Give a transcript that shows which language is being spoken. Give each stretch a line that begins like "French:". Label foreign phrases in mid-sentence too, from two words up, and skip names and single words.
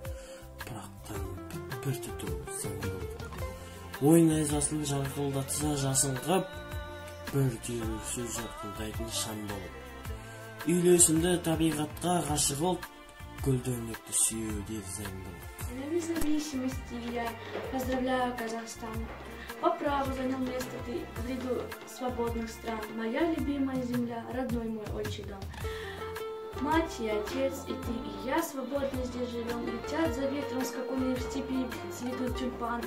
Kazakh: Бір түту заңдылық. Ойнай жасыл жарқылдатса жасын қып, бір түйір сөз жарқылдайтын шам болып. Үйлесімді табиғатқа ғашық ұлт, гүлдөнекті сүюде заңдылық.
Russian: Независимости я поздравляю Казахстан. По праву занял место ты в ряду свободных стран. Моя любимая земля, родной мой отчий дом. Мать и отец, и ты, и я свободно здесь живем. Летят за ветром скакуны, в степи цветут тюльпаны.